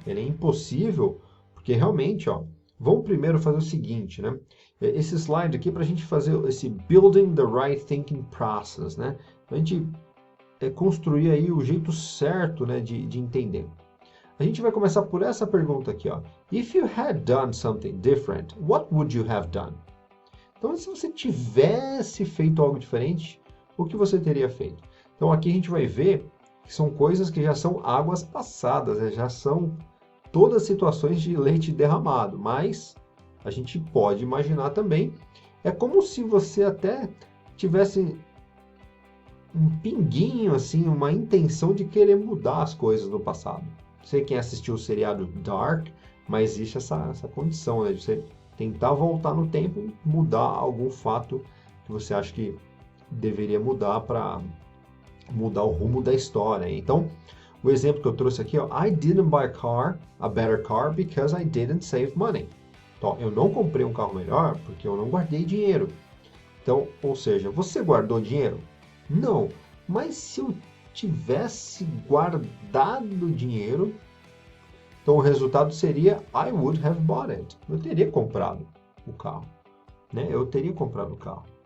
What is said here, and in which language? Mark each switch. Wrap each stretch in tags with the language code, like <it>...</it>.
<pt>Ele é impossível porque realmente, ó, vamos primeiro fazer o seguinte, né? Esse slide aqui para a gente fazer esse</pt> <en>building the right thinking process,</en> <pt>né? A gente construir aí o jeito certo, né, de entender. A gente vai começar por essa pergunta aqui, ó.</pt> <en>If you had done something different, what would you have done?</en> <pt>Então, se você tivesse feito algo diferente, o que você teria feito? Então, aqui a gente vai ver que são coisas que já são águas passadas, né? Já são todas situações de leite derramado, mas a gente pode imaginar também, é como se você até tivesse um pinguinho, assim, uma intenção de querer mudar as coisas no passado. Não sei quem assistiu o seriado Dark, mas existe essa condição, né, de você tentar voltar no tempo e mudar algum fato que você acha que deveria mudar para mudar o rumo da história. Então, o exemplo que eu trouxe aqui, ó,</pt> <en>I didn't buy a better car because I didn't save money.</en> <pt>Então, eu não comprei um carro melhor porque eu não guardei dinheiro. Então, ou seja, você guardou dinheiro? Não, mas se eu tivesse guardado dinheiro, então o resultado seria</pt> <en>I would have bought it.</en> <pt>Eu teria comprado o carro, né? Eu teria comprado o carro.</pt>